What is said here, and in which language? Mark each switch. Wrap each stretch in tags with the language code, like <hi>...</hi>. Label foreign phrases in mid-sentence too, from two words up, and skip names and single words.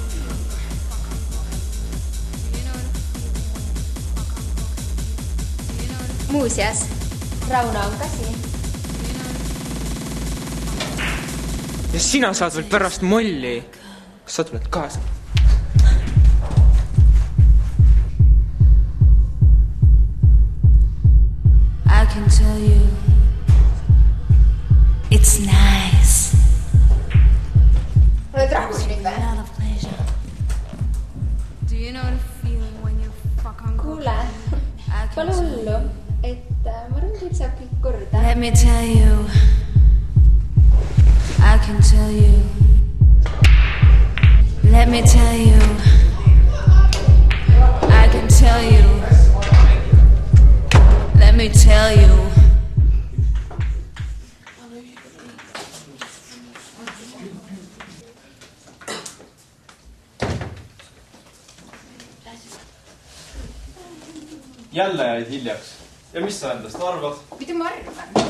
<et>Muuseas, Rauno on ka siin. Ja sina saad veel pärast molli. Kas sa tuled kaasa?</et> <en>I can tell you it's nice.</en> <et>Oled rahul nüüd vä?</et> <en>Lot of pleasure. Do you know the feeling when you fuck on</en> <et>Kuule, pole hullu, et ma arvan, et saab kõik korda.</et> <en>Let me tell you. I can tell you. Let me tell you. I can tell you. Let me tell you.</en> <et>Jälle jäid hiljaks. Ja mis sa endast arvad? Mida ma arvan?</et>